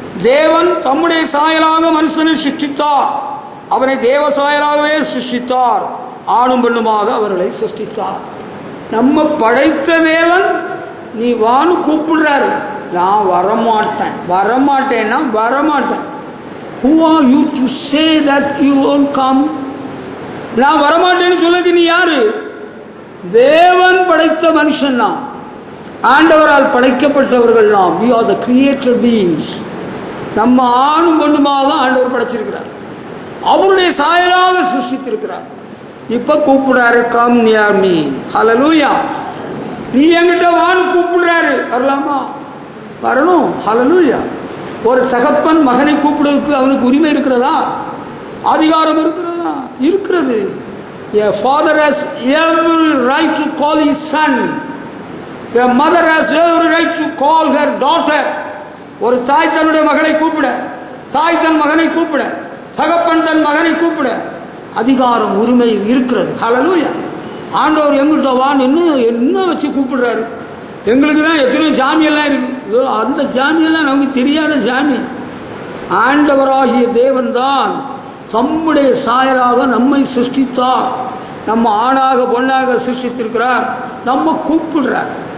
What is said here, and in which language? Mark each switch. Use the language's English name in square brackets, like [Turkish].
[Tamil] தேவன் தம்முடைய சாயலாக மனுஷனை சிருஷ்டித்தார், அவனை தேவ சாயலாகவே சிருஷ்டித்தார், ஆணும் பெண்ணுமாக அவர்களை சிருஷ்டித்தார். நம்ம படைத்த தேவன் நீ வான்னு கூப்பிடுறாரு. நான் வரமாட்டேன், வரமாட்டேன்னா வரமாட்டேன். [English] Who are you to say that you won't come? [Tamil] நான் வரமாட்டேன்னு சொல்லது நீ யாரு? தேவன் படைத்த மனுஷன் நாம், ஆண்டவரால் படைக்கப்பட்டவர்கள் நாம். [English] We are the created beings. [Tamil] நம்ம ஆணும் பெண்ணுமாக ஆண்டவர் படைச்சிருக்கிறார், அவருடைய சாயலாக சிருஷ்டித்திருக்கிறார். இப்ப கூப்பிடுறாரு, [English] Come near me. [Tamil] ஹல்லேலூயா. நீ என்கிட்ட வான்னு கூப்பிடுறாரு, வரலாமா? வரணும். ஹல்லேலூயா. ஒரு தகப்பன் மகனை கூப்பிடுவதற்கு அவனுக்கு உரிமை இருக்கிறதா? அதிகாரம் இருக்கிறதா? இருக்கிறது. [English] A father has every right to call his son. A mother has every right to call her daughter. [Tamil] ஒரு தாய் தன்னுடைய மகளை கூப்பிட, தாய் தன் மகனை கூப்பிட, தகப்பன் தன் மகனை கூப்பிட அதிகாரம், உரிமை இருக்கிறது. ஹல்லேலூயா. ஆண்டவர் எங்கிட்ட வான்னு என்ன வச்சு கூப்பிடுறாரு? எங்களுக்கு தான் எத்தனை சாமியெல்லாம் இருக்கு. அந்த சாமியெல்லாம் நமக்கு தெரியாத சாமி. ஆண்டவராகிய தேவன் தான் தம்முடைய சாயலாக நம்மை சிருஷ்டித்தார், நம்ம ஆணாக பொண்ணாக சிருஷ்டித்திருக்கிறார், நம்ம கூப்பிடுறார்.